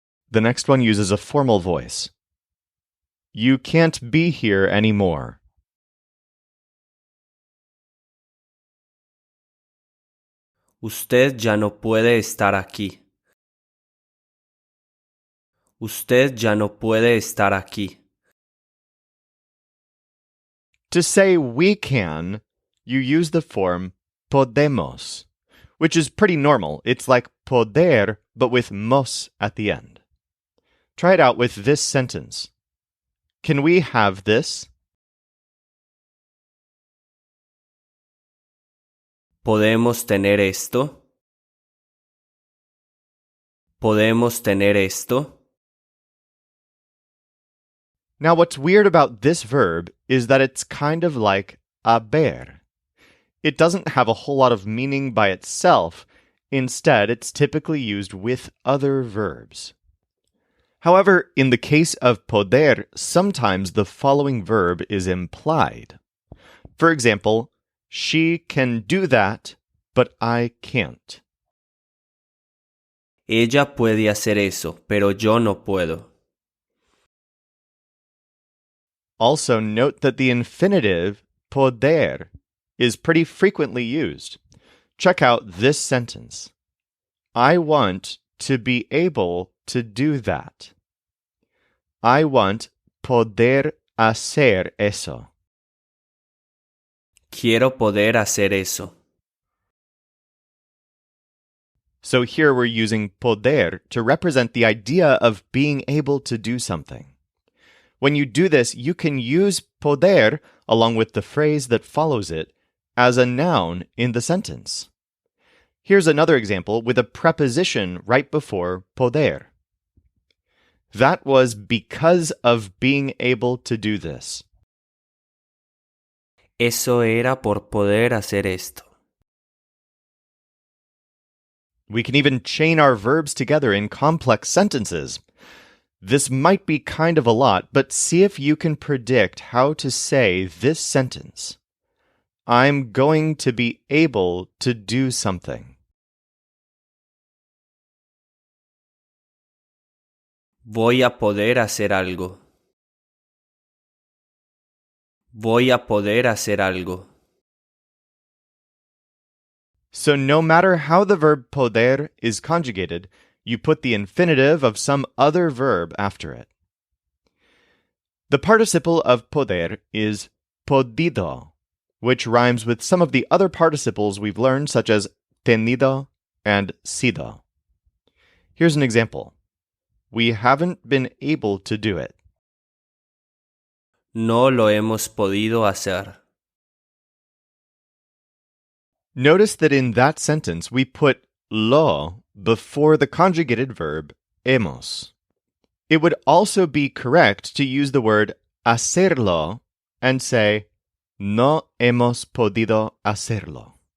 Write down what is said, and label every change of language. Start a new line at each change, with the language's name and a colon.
English: The next one uses a formal voice. You can't be here anymore.
Spanish: Usted ya no puede estar aquí. Usted ya no puede estar aquí.
English: To say we can, you use the form podemos, which is pretty normal. It's like poder, but with mos at the end. Try it out with this sentence. Can we have this?
Spanish: ¿Podemos tener esto? ¿Podemos tener esto?
English: Now, what's weird about this verb is that it's kind of like haber. It doesn't have a whole lot of meaning by itself. Instead, it's typically used with other verbs. However, in the case of poder, sometimes the following verb is implied. For example, she can do that, but I can't.
Spanish: Ella puede hacer eso, pero yo no puedo.
English: Also, note that the infinitive poder is pretty frequently used. Check out this sentence. I want to be able to do that. I want
Spanish: poder hacer eso. Quiero poder hacer eso.
English: So here we're using poder to represent the idea of being able to do something. When you do this, you can use poder along with the phrase that follows it as a noun in the sentence. Here's another example with a preposition right before poder. That was because of being able to do this.
Spanish: Eso era por poder hacer esto.
English: We can even chain our verbs together in complex sentences. This might be kind of a lot, but see if you can predict how to say this sentence. I'm going to be able to do something.
Spanish: Voy a poder hacer algo. Voy a poder hacer algo.
English: So no matter how the verb poder is conjugated, you put the infinitive of some other verb after it. The participle of poder is podido, which rhymes with some of the other participles we've learned, such as tenido and sido. Here's an example. We haven't been able to do it.
Spanish: No lo hemos podido hacer.
English: Notice that in that sentence we put lo before the conjugated verb hemos. It would also be correct to use the word hacerlo and say,
Spanish: no hemos podido hacerlo.